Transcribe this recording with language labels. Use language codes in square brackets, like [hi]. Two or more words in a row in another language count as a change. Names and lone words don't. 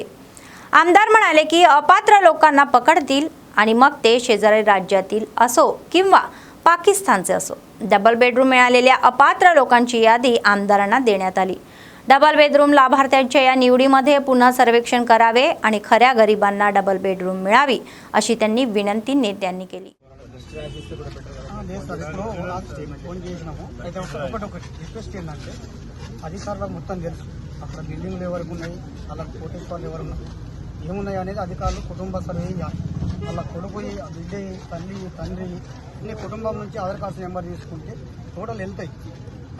[mr] आमदार म्हणाले की अपात्र लोकांना पकडतील आणि मग ते शेजारी राज्यातील असो किंवा पाकिस्तानचे असो। [en] double bedroom [mr] मिळालेल्या अपात्र लोकांची यादी आमदारांना देण्यात आली। [en] double bedroom [mr] लाभार्थ्यांच्या या निवडीमध्ये पुन्हा सर्वेक्षण करावे आणि खऱ्या गरिबांना [en] double bedroom [mr] मिळावी अशी त्यांनी विनंती नेत्यांनी केली। [te] అధికారులకు మొత్తం తెలుసు అక్కడ బిల్డింగ్లు ఎవరికి ఉన్నాయి, వాళ్ళ కోటేశ్వర్లు ఎవరు ఏమున్నాయి అనేది అధికారులు కుటుంబ సర్వే చేయాలి। వాళ్ళ కొడుకు బిడ్డ తల్లి తండ్రి అన్ని కుటుంబం నుంచి ఆధార్ [en] card number [te] తీసుకుంటే టోటల్ వెళ్తాయి।